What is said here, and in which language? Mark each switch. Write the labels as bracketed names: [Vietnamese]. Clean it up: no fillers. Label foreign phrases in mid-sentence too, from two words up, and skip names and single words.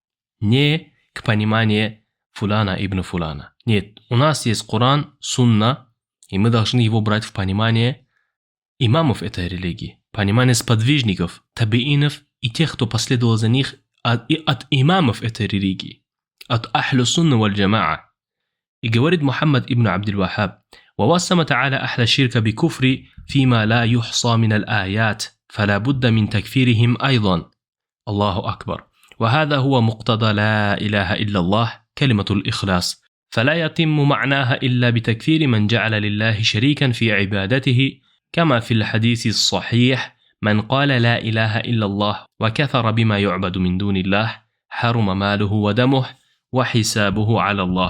[Russian] Не к пониманию [Arabic] فلان بن فلان. [Russian] Нет, у нас есть Коран, Сунна, и мы должны его брать в понимание имамов этой религии, понимание сподвижников, табиинов и тех, кто последовал за них, и от имамов этой религии, от [Arabic] أهل السنة والجماعة. [Russian] И говорит Мухаммад ибн Абдул-Ваххаб: [Arabic] ووسم تعالى أهل الشرك بكفر فيما لا يحصى من الآيات فلا بد من تكفيرهم أيضا. الله أكبر. وهذا هو مقتضى لا إله إلا الله كلمة الإخلاص، فلا يتم معناها إلا بتكفير من جعل لله شريكا في عبادته، كما في الحديث الصحيح: من قال لا إله إلا الله وكفر بما يعبد من دون الله حرم ماله ودمه وحسابه على الله.